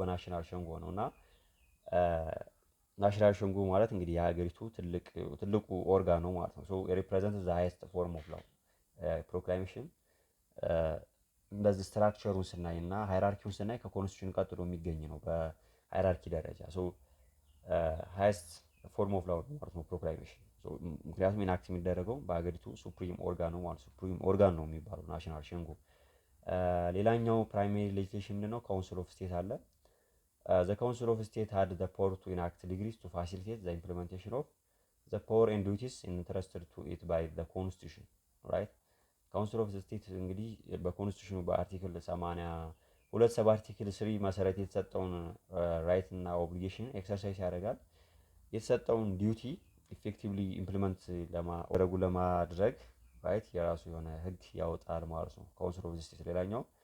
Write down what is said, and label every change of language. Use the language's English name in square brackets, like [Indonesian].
[Amharic] በናሽናል ሸንጎ ነው እና ናሽናል ሸንጎ ማለት እንግዲህ የሀገሪቱ ትልቁ ኦርጋን ነው ማለት ነው። ሶ ሪፕሬዘንት ዘ ሃይስት ፎርም ኦፍ ላው ፕሮክላሜሽን እንደዚህ ስትራክቸሩን ስናይ እና ሃይራርኪውን ስናይ ከኮንስቲቱሽን ቀጥሎ የሚገኝ ነው በሃይራርኪ ደረጃ። ሶ ሃይስት ፎርም ኦፍ ላው ማለት ነው ፕሮክላሜሽን። ሶ ምክንያቱም ኢናክት የሚደረገው በሀገሪቱ ሱፕሪም ኦርጋን ነው ማለት ሱፕሪም ኦርጋን ነው የሚባለው ናሽናል ሸንጎ። ሌላኛው ፕራይመሪ ሌጂስሌሽን ምንድነው? ካውንስል ኦፍ ስቴት አለ። [English] the council of state had the power to enact decrees to facilitate the implementation of the power and duties entrusted to it by the constitution, right? [Amharic] ካውንስል ኦፍ ዘ ስቴት እንግዲህ በኮንስቲቱሽኑ በአርቲክል 82 አርቲክል 3 መሰረት የተሰጠውን ራይት እና ኦብሊጌሽን ኤክሰርሳይዝ ያደርጋል። የተሰጠውን ዲዩቲ ኢፌክቲቭሊ ኢምፕሊመንት ለማድረግ ራይት የራሱ የሆነ ህግ ያወጣል ማለት ነው ካውንስል ኦፍ ዘ ስቴት። ሌላኛው